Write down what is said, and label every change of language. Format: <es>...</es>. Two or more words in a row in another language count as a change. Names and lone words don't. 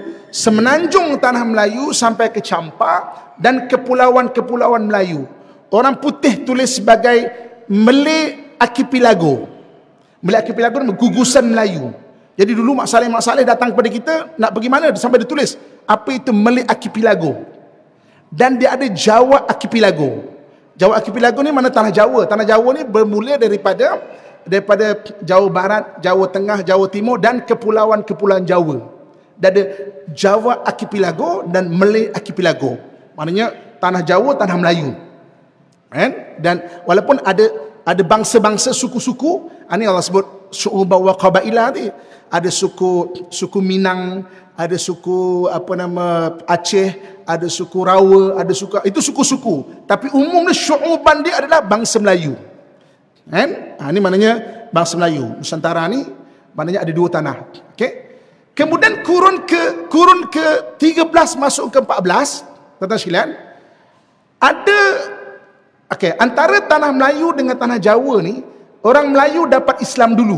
<ms>Semenanjung tanah Melayu sampai ke Campak dan kepulauan-kepulauan Melayu. Orang putih tulis sebagai Malay Archipelago. Malay Archipelago ni gugusan Melayu. Jadi dulu Mak Saleh datang kepada kita, nak pergi mana? Sampai dia tulis, apa itu Malay Archipelago. Dan dia ada Jawa Archipelago. Jawa Archipelago ni mana tanah Jawa. Tanah Jawa ni bermula daripada Jawa Barat, Jawa Tengah, Jawa Timur dan kepulauan-kepulauan Jawa. Dan ada Jawa Archipelago dan Malay Archipelago. Maknanya tanah Jawa, tanah Melayu. Dan walaupun ada bangsa-bangsa, suku-suku, ini Allah sebut</ms> <ar>شعوبا وقبائل</ar> <ms>ni. Ada suku Minang, ada suku Aceh, ada suku Rawa, ada suku, itu suku-suku. Tapi umumnya syu'uban dia adalah bangsa Melayu. Ini maknanya bangsa Melayu. Nusantara ni maknanya ada dua tanah. Okey. Kemudian kurun ke 13 masuk ke 14, tuan-tuan sekalian, ada antara tanah Melayu dengan tanah Jawa ni, orang Melayu dapat Islam dulu.</ms>